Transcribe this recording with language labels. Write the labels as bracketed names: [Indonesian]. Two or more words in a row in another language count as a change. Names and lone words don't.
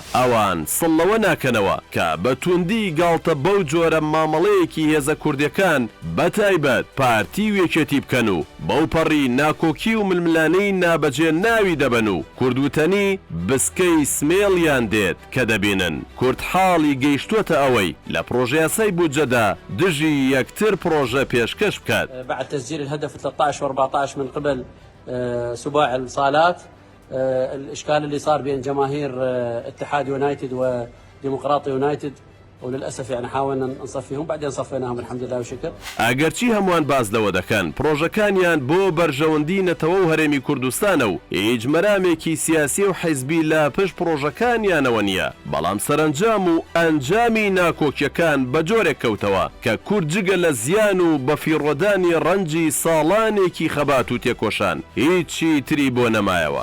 [Central Kurdish] ئەوان سڵەوە ناکەنەوە کە بە توندی گاڵتە بەو جۆرە مامەڵەیەکی هێزە کوردیەکان بەتایبەت پارتی وێکێتی بکەن و بەو پەڕی ناکۆکی و ململانەی نابەجێ ناوی دەبن و کوردوتەنی بسکەی سمێڵیان دێت کە دەبینن کورد حاڵی گەیشتووەتە ئەوەی لە پرۆژە یاسای بودجەدا دژی یەکتر پرۆژە پێشکەش بکات. [Arabic] بعد تسجيل الهدف 13 و14 من قبل سباع الصالات، الإشكال اللي صار بين جماهير اتحاد يونايتد وديمقراطي يونايتد وللأسف يعني حاولنا نصفيهم بعدين صفيناهم الحمد لله وشكر. [Central Kurdish] ئەگەرچی هەمووان باز لەوە دەکەن پرۆژەکانیان بۆ بەرژەوەندی نەتەوە و هەرێمی کوردستانە و هیچ مەرامێکی سیاسی و حیزبی لە پشت پرۆژەکانیانەوە نییە، بەڵام سەرنجام و ئەنجامی ناکۆکیەکان بە جۆرێک کەوتەوە کە کورد جگە لە زیان و بەفیڕۆدانی ڕەنجی ساڵانێکی خەبات و تێکۆشان هیچی تری بۆ نەمایەوە.